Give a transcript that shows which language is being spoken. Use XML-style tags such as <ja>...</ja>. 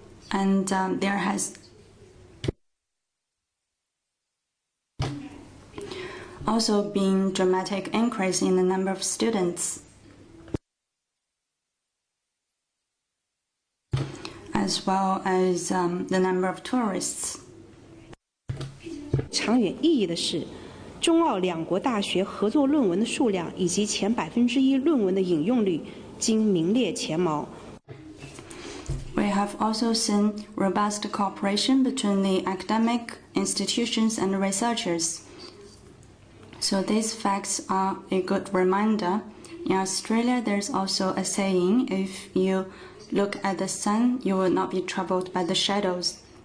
<en>And there has also been dramatic increase in the number of students, as well as the number of tourists.</en> <zh>长远意义的是，中澳两国大学合作论文的数量以及前1%论文的引用率均名列前茅。</zh> <en>We have also seen robust cooperation between the academic institutions and researchers. So these facts are a good reminder. In Australia, there's also a saying, if you look at the sun, you will not be troubled by the shadows.</en>